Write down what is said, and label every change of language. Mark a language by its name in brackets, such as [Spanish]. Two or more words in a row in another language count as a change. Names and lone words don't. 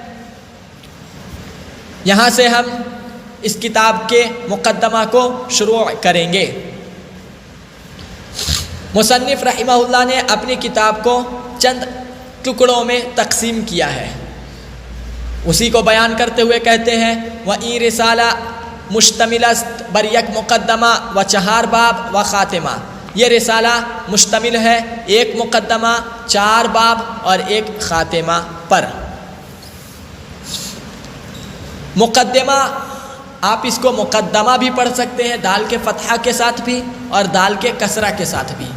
[Urdu] یہاں سے ہم اس کتاب کے مقدمہ کو شروع کریں گے۔ مصنف [Arabic] رحمہ اللہ [Urdu] نے اپنی کتاب کو چند ٹکڑوں میں تقسیم کیا ہے، اسی کو بیان کرتے ہوئے کہتے ہیں [Persian] وَإِن رسالہ مشتمل است بر یک مقدمہ و 4 باب و خاتمہ۔ [Urdu] یہ رسالہ مشتمل ہے 1 مقدمہ، 4 باب اور 1 خاتمہ پر۔ مقدمہ، آپ اس کو مقدمہ بھی پڑھ سکتے ہیں، دال کے فتحہ کے ساتھ بھی اور دال کے کسرہ کے ساتھ بھی۔